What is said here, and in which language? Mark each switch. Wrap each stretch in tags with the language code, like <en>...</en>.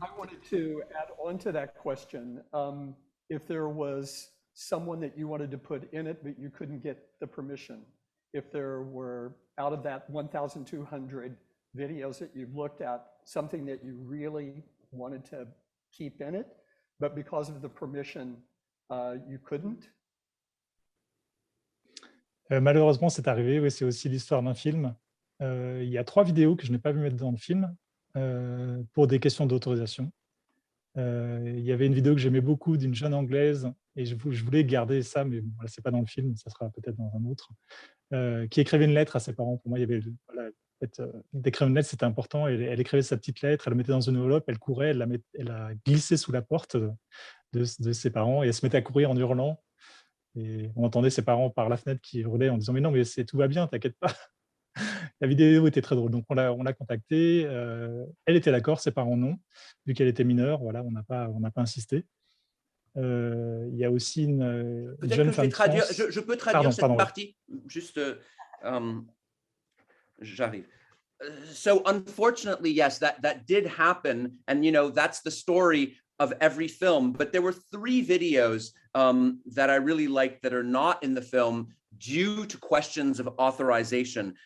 <en>I wanted to add on to that question. If there was someone that you wanted to put in it, but you couldn't get the permission, if there were, out of that 1,200 videos that you've looked at, something that you really wanted to keep in it, but because of the permission, you couldn't.</en> <fr>Malheureusement, c'est arrivé. Oui, c'est aussi l'histoire d'un film. Il y a 3 vidéos que je n'ai pas vu mettre dans le film pour des questions d'autorisation. Il y avait une vidéo que j'aimais beaucoup d'une jeune Anglaise et je voulais garder ça, mais voilà, ce n'est pas dans le film, ça sera peut-être dans un autre, qui écrivait une lettre à ses parents. Pour moi, il y avait d'écrire une lettre, c'était important. Elle écrivait sa petite lettre, elle la mettait dans une enveloppe, elle courait, elle a glissé sous la porte de ses parents et elle se mettait à courir en hurlant. Et on entendait ses parents par la fenêtre qui hurlaient en disant « Mais non, mais tout va bien, t'inquiète pas ». La vidéo était très drôle, donc on l'a contactée. Elle était d'accord, ses parents non, vu qu'elle était mineure. Voilà, on n'a pas insisté. Il y a aussi une jeune femme trans. Je peux traduire cette partie. Juste, j'arrive.</fr> <en>So unfortunately, yes, that did happen, and you know that's the story of every film. But there were 3 videos that I really liked that are not in the film due to questions of authorization.</en>